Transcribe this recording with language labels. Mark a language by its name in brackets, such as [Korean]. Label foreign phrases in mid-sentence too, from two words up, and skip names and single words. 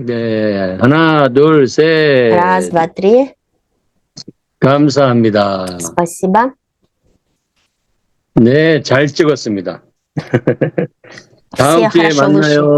[Korean] 네, 하나, 둘, 셋. [Russian] Раз, два, три. [Korean] 감사합니다. [Russian] Спасибо. [Korean] 네, 잘 찍었습니다. 다음 [Russian] Все [Korean] 주에 [Russian] хорошо вышли. [Korean] 만나요.